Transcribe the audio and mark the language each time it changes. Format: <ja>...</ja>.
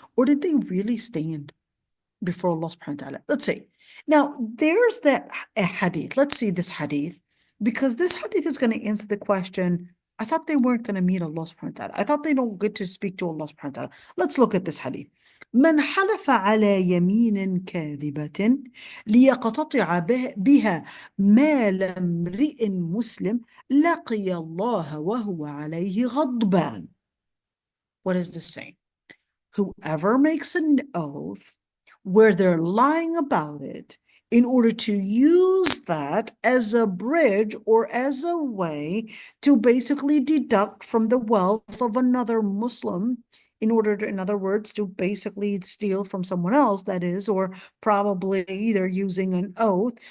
<en>Or did they really stand before Allah subhanahu wa ta'ala? Let's see. Now, there's that hadith. Let's see this hadith, because this hadith is going to answer the question. I thought they weren't going to meet Allah subhanahu wa ta'ala. I thought they don't get to speak to Allah subhanahu wa ta'ala. Let's look at this hadith.</en> <ar>من حلف على يمين كاذبة ليقتطع بها مال امرئ مسلم لقي الله وهو عليه غضبان.</ar> <en>What is this saying? Whoever makes an oath where they're lying about it in order to use that as a bridge or as a way to basically deduct from the wealth of another Muslim in order to, in other words, to basically steal from someone else, that is, or probably either using an oath.</en>